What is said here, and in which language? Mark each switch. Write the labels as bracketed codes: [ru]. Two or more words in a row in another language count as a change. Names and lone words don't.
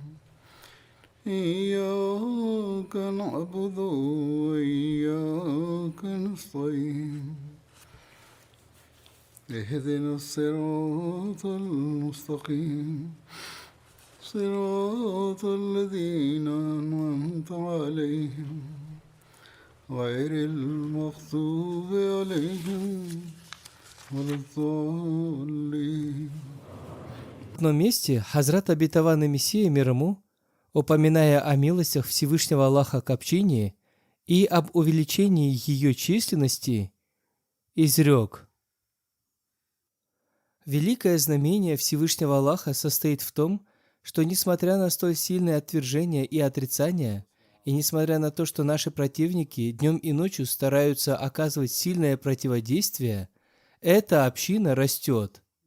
[ar] إياك نعبد وإياك نستعين اهدنا الصراط المستقيم صراط الذين أنعمت عليهم غير المغضوب عليهم ولا الضالين. [ru] В одном месте Хазрат Обетованный Мессия мир ему, упоминая о милостях Всевышнего Аллаха к общине и об увеличении ее численности, изрек: «Великое знамение Всевышнего Аллаха состоит в том, что, несмотря на столь сильное отвержение и отрицание, и несмотря на то, что наши противники днем и ночью стараются оказывать сильное противодействие, эта община растет».